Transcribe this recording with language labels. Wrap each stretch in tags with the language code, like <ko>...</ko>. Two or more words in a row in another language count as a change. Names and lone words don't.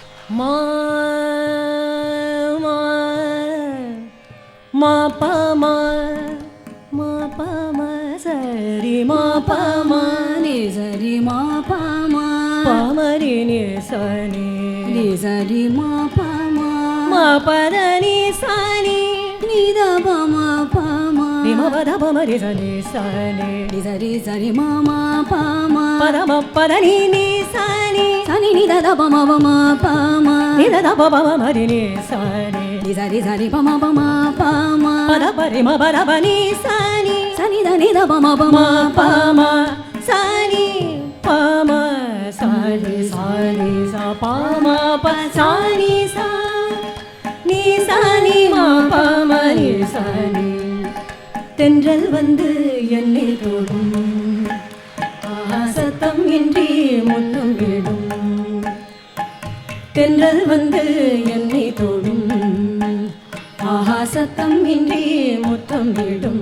<ta>மா மா மா ப மா மா ப மா சரி மா ப மா ni sari ma pa ma ப மரி நி சனி ni sari ma pa ma மா பத நி சனி ni da pa ma pa ma ni மா பத ப மரி சனி சனி ni sari ma ma pa ma பத ம பத நி நி சனி sani ni da pa ma pa ma ni த ப ப மரி நி சனி ni sari pa ma pa ma பத பரி ம பத ப நி சனி sani da pa ma மா ப மா சனி ப ம சனி சனி ச ப ம ப சனி ச நீ சனி மா ப ம நீ சனி தென்றல் வந்து என்னை தொடும் சத்தம் இன்றி முத்தம் விடும் தென்றல் வந்து என்னை தொடும் ஆஹா சத்தம் இன்றி முத்தம் விடும்</ta>